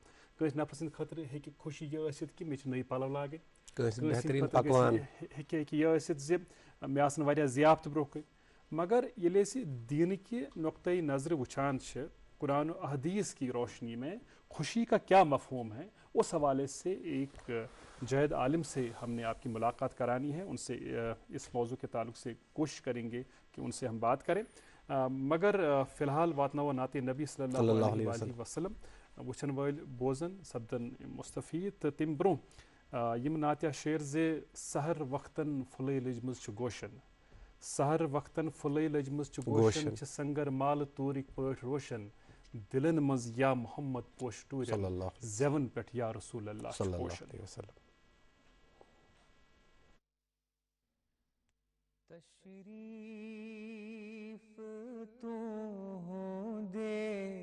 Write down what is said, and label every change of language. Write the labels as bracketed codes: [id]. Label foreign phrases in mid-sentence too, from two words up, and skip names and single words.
[ks] کٲنٛسہِ نفرٕ سٕنٛدِ خٲطرٕ ہیٚکہِ خوشی یہِ ٲسِتھ کہِ مےٚ چھِ نٔے پلو لاگٕنۍ، کٲنٛسہِ ہٕنٛدِ خٲطرٕ ہیٚکہِ یہِ ٲسِتھ زِ مےٚ آسن واریاہ ضیافتہٕ برونٛہہ کٔنۍ، مگر ییٚلہِ أسۍ دیٖنٕکہِ نقطۂ نظرِ وٕچھان چھِ، [ur] قرآن و احادیث کی روشنی میں خوشی کا کیا مفہوم ہے، اس حوالے سے ایک جید عالم سے ہم نے آپ کی ملاقات کرانی ہے، ان سے اس موضوع کے تعلق سے کوشش کریں گے کہ ان سے ہم بات کریں، [ks] مگر فی الحال واتناوو نعتِ نبی [ar] صلی اللہ علیہ وسلم، [ks] وٕچھن وٲلۍ بوزن سپدن مستفید، تہٕ تمہِ برونٛہہ یِم نعتیہ شعر زِ سحر وقتن پھُلے لٔجمٕژ چھِ گوشن، سحر وقتن پھُلے لٔجمٕژ چھِ گوشن، چھِ سنگر مالہٕ توٗرٕکۍ پٲٹھۍ روشن، دلن منٛز یا محمد پوش ٹوٗرٮ۪ن، زٮ۪ون پٮ۪ٹھ [ar] یا رسول اللہ [ks] چھُ پوشن۔ [ur] تشریف تو دے